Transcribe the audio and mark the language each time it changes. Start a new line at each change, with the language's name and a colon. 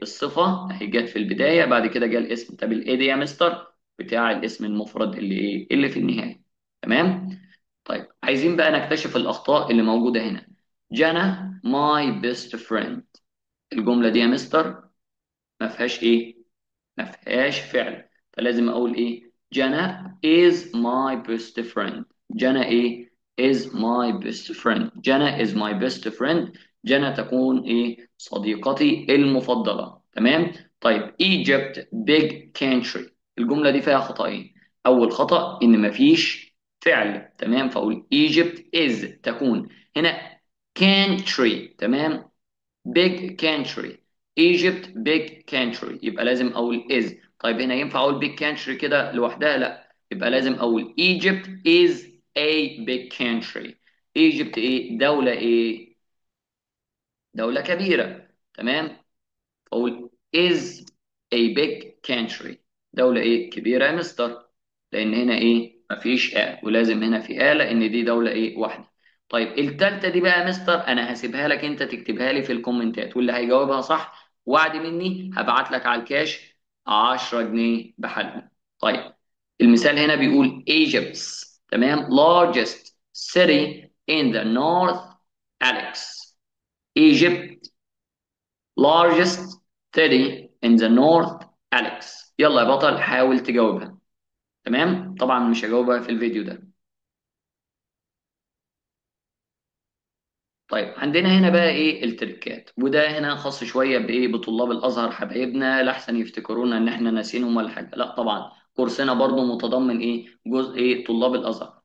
Arabic: الصفة اهي جت في البداية، بعد كده جه الاسم. طب الايه دي يا مستر؟ بتاع الاسم المفرد اللي ايه اللي في النهاية. تمام. طيب عايزين بقى نكتشف الاخطاء اللي موجودة هنا.
English: Jana my best friend.
Arabic: الجملة دي يا مستر ما فيهاش ايه، ما فيهاش فعل. فلازم اقول ايه
English: Jana is my best friend. Jana
Arabic: ايه
English: is my best friend. Jana is my best friend.
Arabic: جانا تكون ايه صديقتي المفضلة. تمام.
English: طيب Egypt big country.
Arabic: الجملة دي فيها خطأين. اول خطأ ان مفيش فعل. تمام. فاقول
English: Egypt is
Arabic: تكون هنا country. تمام.
English: big country. Egypt big country.
Arabic: يبقى لازم اقول is. طيب هنا ينفع اقول
English: big country
Arabic: كده لوحدها؟ لا، يبقى لازم اقول
English: Egypt is a big country.
Arabic: Egypt ايه دولة ايه دولة كبيرة. تمام. اقول
English: is a big country.
Arabic: دولة ايه كبيرة يا مستر؟ لان هنا ايه مفيش ولازم هنا في لان دي دولة ايه واحدة. طيب التالتة دي بقى يا مستر انا هسيبها لك انت تكتبها لي في الكومنتات، واللي هيجاوبها صح وعد مني هبعت لك على الكاش 10 جنيه بحالهم. طيب المثال هنا بيقول
English: Egypt's
Arabic: تمام
English: largest city in the north Alex. Egypt largest city in the north Alex.
Arabic: يلا يا بطل حاول تجاوبها. تمام. طبعا مش هجاوبها في الفيديو ده. طيب عندنا هنا بقى ايه التركات، وده هنا خاص شويه بايه بطلاب الازهر حبايبنا، لاحسن يفتكرونا ان احنا ناسينهم ولا حاجه. لا طبعا كورسنا برضو متضمن ايه جزء ايه طلاب الازهر.